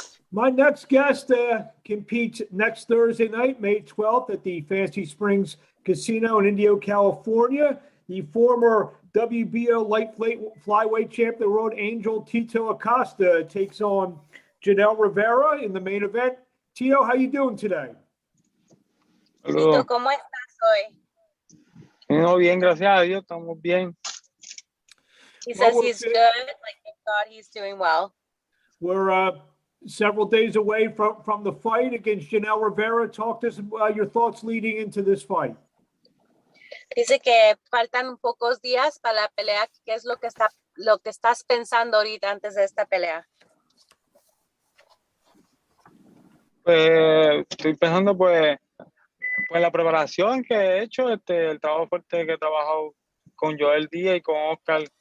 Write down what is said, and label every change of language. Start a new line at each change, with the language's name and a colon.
English: My next guest competes next Thursday night, May 12th, at the Fancy Springs Casino in Indio, California. The former WBO Light Flyweight champion of the world, Angel Tito Acosta, takes on Janel Rivera in the main event. Tito, how you doing today?
Spanish: Tito, ¿cómo estás hoy? No, bien, gracias a Dios, estamos bien.
English: He says he's good, like thank God he's doing well. We're several days away from the fight against Janel Rivera. Talk to us about your thoughts leading into this fight.
Spanish: Dice que faltan pocos días para la pelea. ¿Qué es lo que estás pensando ahorita antes de esta pelea? Pues estoy pensando pues la preparación que he hecho, el trabajo fuerte que he trabajado con Joel Díaz y con Oscar.